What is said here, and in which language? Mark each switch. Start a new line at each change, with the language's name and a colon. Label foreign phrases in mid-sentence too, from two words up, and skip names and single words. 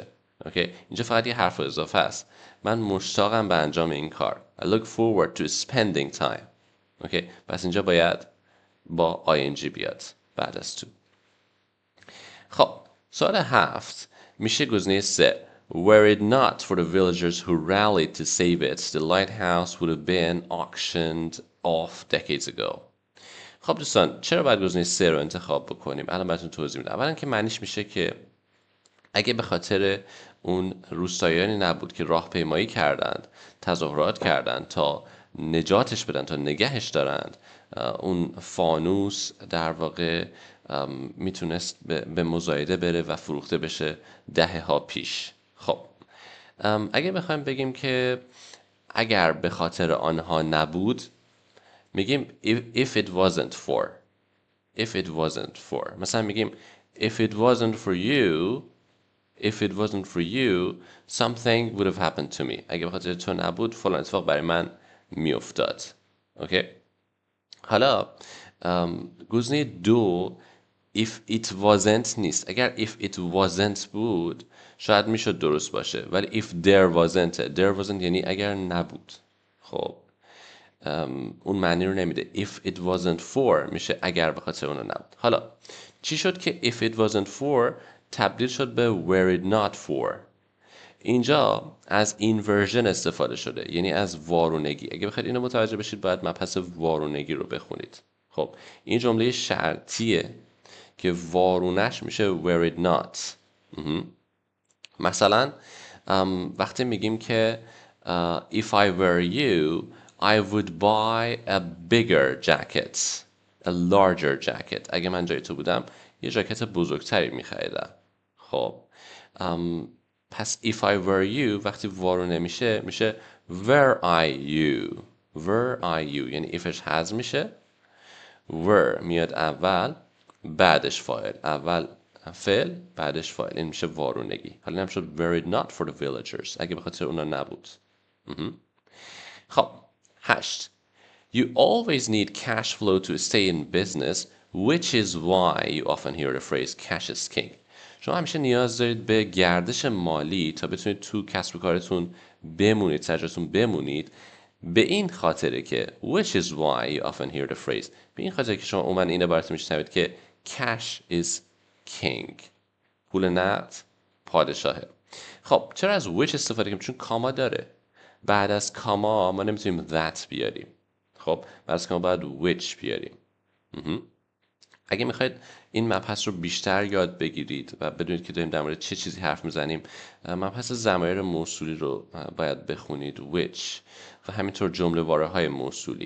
Persian: اوکی، اینجا فقط یه حرف اضافه است. من مشتاقم به انجام این کار.
English: I look forward to spending time.
Persian: اوکی، پس اینجا باید با ing بیاد بعد از to. خب سوال 7 میشه گزینه 3.
English: Were it not for the villagers who rallied to save it, the lighthouse would have been auctioned off decades ago.
Persian: خب دوستان، چرا باید گزینه 3 رو انتخاب بکنیم؟ الان براتون توضیح میدم. اولا که معنیش میشه که اگه به خاطر اون روستاییانی نبود که راهپیمایی کردند، تظاهرات کردند تا نجاتش بدن، تا نگهش دارند، اون فانوس در واقع میتونست به مزایده بره و فروخته بشه دهه ها پیش. خب اگه بخوایم بگیم که اگر به خاطر آنها نبود، میگیم
English: if it wasn't for. if it wasn't for
Persian: مثلا میگیم
English: if it wasn't for you, if it wasn't for you something would have happened to me.
Persian: اگه به خاطر تو نبود فلان اتفاق برای من میافتاد. اوکی، حالا گزینه 2
English: if it wasn't
Persian: نیست. اگر
English: if it wasn't
Persian: بود شاید میشد درست باشه، ولی
English: if there wasn't
Persian: یعنی اگر نبود. خب اون معنی رو نمیده.
English: if it wasn't for
Persian: میشه اگر به خاطر اون نبود. حالا چی شد که
English: if it wasn't for
Persian: تبدیل شد به
English: were it not for؟
Persian: اینجا از اینورژن استفاده شده، یعنی از وارونگی. اگه بخواید اینو متوجه بشید باید مبحث وارونگی رو بخونید. خب این جمله شرطیه که وارونش میشه
English: were it not.
Persian: مثلا وقتی میگیم که
English: if I were you I would buy a bigger jacket, a larger jacket.
Persian: اگه من جای تو بودم یه جاکت بزرگتری میخریدم. خب پس
English: if I were you
Persian: وقتی وارونه میشه
English: were I you, were I you.
Persian: یعنی ifش حذف میشه، were میاد اول بعدش فاعل، اول فعل بعدش فاعل. این میشه وارونگی. حالا نمیشه
English: were it not for the villagers
Persian: اگه به خاطر اونا نبود. خب 8.
English: You always need cash flow to stay in business, which is why you often hear the phrase cash is king.
Persian: شما همیشه نیاز دارید به گردش مالی تا بتونید تو کسب و کارتون بمونید، سرجاتون بمونید. به این خاطره که
English: which is why you often hear the phrase،
Persian: به این خاطره که شما عموما این عبارت میشنوید که
English: cash is king،
Persian: پول نقد پادشاهه. خب چرا از which استفاده کنیم؟ چون کاما داره. بعد از کاما ما نمیتونیم that بیاریم. خب بعد از کاما باید which بیاریم. اگه میخواید این مبحث رو بیشتر یاد بگیرید و بدونید که داریم در مورد چه چیزی حرف میزنیم، مبحث ضمایر موصولی رو باید بخونید which و همینطور جمله واره های موصولی.